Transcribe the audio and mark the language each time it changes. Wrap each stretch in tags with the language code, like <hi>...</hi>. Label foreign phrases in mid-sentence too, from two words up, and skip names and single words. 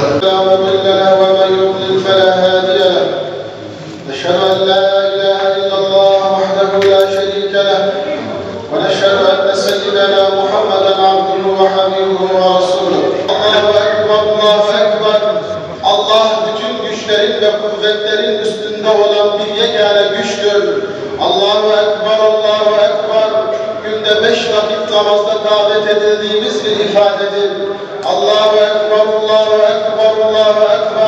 <ar>لا مضل له ومن يضلل فلا هادي له. نشهد أن لا إله إلا الله وحده لا شريك له. ونشهد أن سيدنا محمدا عبده وحبيبه ورسوله. الله أكبر. الله أكبر.</ar> <tr>Allah bütün güçlerin ve kuvvetlerin üstünde olan bir yegane güçtür.</tr> <ar>الله أكبر، الله أكبر.</ar> <tr>Günde 5 vakit namazda davet edildiğimiz bir ifadedir.</tr> <ar>الله أكبر، الله أكبر، الله أكبر.</ar>